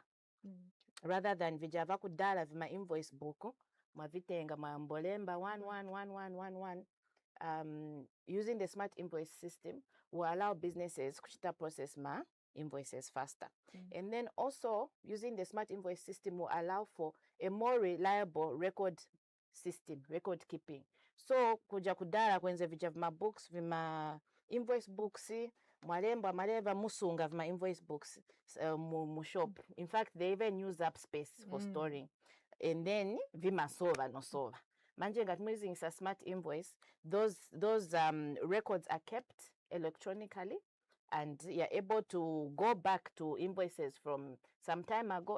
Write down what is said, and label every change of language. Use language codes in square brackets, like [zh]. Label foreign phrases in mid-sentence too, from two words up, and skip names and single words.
[en] Rather than [ny] vijava kudala [en] my invoice book, [ny] mavitenga mambolemba [en] 1111111. Using the smart invoice system will allow businesses to process my invoices faster. And then also using the smart invoice system will allow for a more reliable record system, record keeping. [ny] So kuja kudala kwenze vija vima books, vima [en] invoice books, [ny] mwalemba maleva musunga vima [en] invoice books [ny] mu shop. [en] In fact, they even use up space for storing. And then [ny] vima sova no sova. Manje ngati [en] using a smart invoice, those records are kept electronically, and you're able to go back to invoices from some time ago.